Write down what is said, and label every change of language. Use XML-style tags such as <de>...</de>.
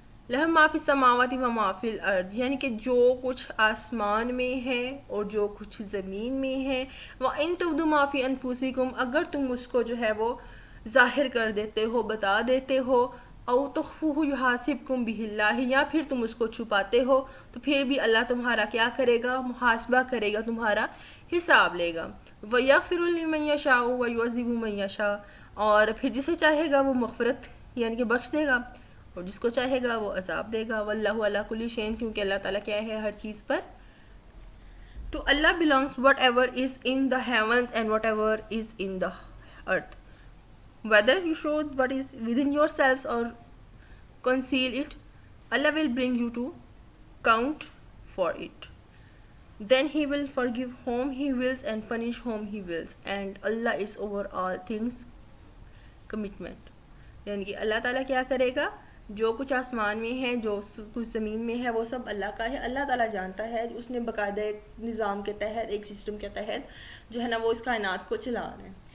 <ar>لہ ما فی السماوات و ما فی الارض</ar> <ur>یعنی کہ جو کچھ آسمان میں ہے اور جو کچھ زمین میں ہے,</ur> <ar>وان تبدوا ما فی انفسکم</ar> <ur>اگر تم اس کو جو ہے وہ ظاہر کر دیتے ہو, بتا دیتے ہو,</ur> <ar>او تخفوہ یحاسبکم بہ اللہ</ar> <ur>یا پھر تم اس کو چھپاتے ہو تو پھر بھی اللہ تمہارا کیا کرے گا, محاسبہ کرے گا, تمہارا حساب لے گا.</ur> <ar>ویغفر لمن یشاء ویعذب من یشاء</ar> <ur>اور پھر جسے چاہے گا وہ مغفرت یعنی کہ بخش دے گا اور جس کو چاہے گا وہ عذاب دے گا.</ur> <ar>واللہ علی کل شیء</ar> <ur>کیونکہ اللہ تعالیٰ کیا ہے ہر چیز پر.</ur> <en>To Allah belongs whatever is in the heavens and whatever is in the earth. Whether you show what is within yourselves or conceal it, Allah will bring you to count for it. Then He will forgive whom He wills and punish whom He wills. And Allah is over all things. Commitment.</en> <ur>یعنی کہ اللہ تعالیٰ کیا کرے گا, جو کچھ آسمان میں ہے، جو کچھ زمین میں ہے، وہ سب اللہ کا ہے. اللہ تعالیٰ جانتا ہے، اس نے باقاعدہ ایک نظام کے تحت، ایک سسٹم کے تحت جو ہے نا وہ اس کائنات کو چلا رہے ہیں.</ur>